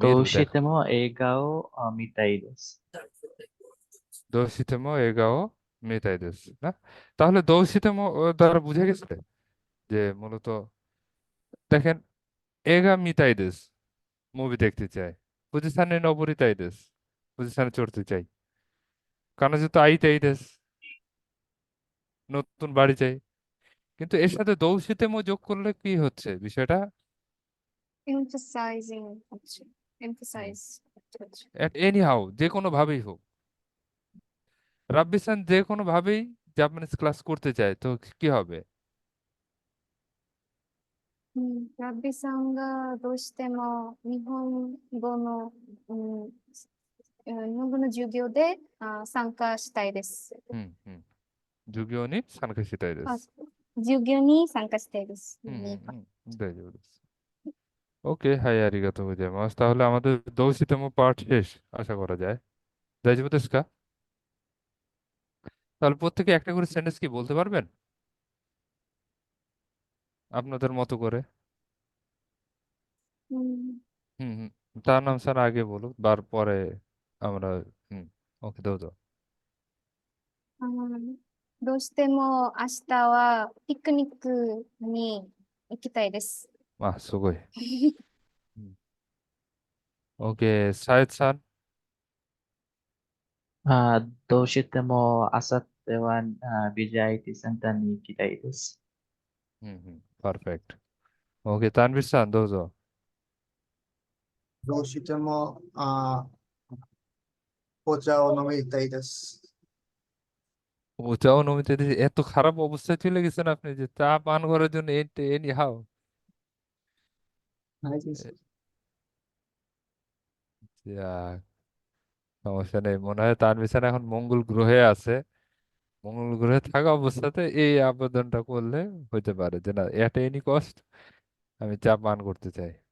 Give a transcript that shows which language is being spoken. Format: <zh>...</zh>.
<ja>どうしても映画を見たいです。 দোষিতম এগাও মেটাই দেশ না?</ja> <bn>তাহলে দোষিতম দ্বারা বুঝে গেছে যে মূলত দেখেন,</bn> <ja>এগা মিতাই দেশ</ja> <bn>মুভি দেখতে চাই, পজিশনে</bn> <ja>নবরিতাই দেশ</ja> <bn>পজিশনে চড়তে চাই, কারণ তো</bn> <ja>আইতাই দেশ</ja> <bn>নতুন বাড়ি চাই। কিন্তু এর সাথে দৌশিতেম যোগ করলে কি হচ্ছে বিষয়টা? emphasizing হচ্ছে, emphasize হচ্ছে।</bn> <en>anyhow,</en> <bn>যে কোনো ভাবেই হোক, রাব্বিসান যে কোনো ভাবেই জাপানিজ ক্লাস করতে চায়, তো কি হবে?</bn> <ja>ラッビさんがどうしても日本語の、日本語の授業で参加したいです。 হুম হুম, যুগীয় নি সানকে সেটাই দেশ। 授業に参加したいです。 হুম হুম হুম, দাইজো দেশ। ওকে, হাই আরিগাতো গোজাইমাস।</ja> <bn>তাহলে আমাদের দৌশিতম পার্ট শেষ আশা করা যায়।</bn> <ja>দাইজো দেশ কা?</ja> <bn>তাহলে প্রত্যেকে একটা করে সেন্টেন্স কি বলতে পারবেন আপনাদের মতো করে? うん হুম হুম, তার নাম স্যার আগে বলুক, তারপরে আমরা। হুম, ওকে, দাও দাও।</bn> <ja>どうしても明日はピクニックに行きたいです。</ja> <bn>আহ, সুগই। হুম, ওকে, সায়েদ স্যার।</bn> <ja>どうしても明後日はビジュアリティセンターに行きたいです。</ja> <bn>হুম হুম, পারফেক্ট। ওকে, তানভীর স্যার, দাও দাও।</bn> <ja>どうしてもお茶を飲みたいです。</ja> <bn>ওটাও নমিতে দিয়েছে? এত খারাপ অবস্থায় চলে গেছেন আপনি যে চা পান করার জন্য</bn> <en>Anyhow?</en> <ja>はいです。</ja> <bn>সমস্যা নেই, মনে হয় তানভীর স্যার এখন মঙ্গল গ্রহে আছে। মঙ্গল গ্রহে থাকা অবস্থাতে এই আবেদনটা করলে হইতে পারে যে না,</bn> <en>at any cost</en> <bn>আমি চা পান করতে চাই।</bn>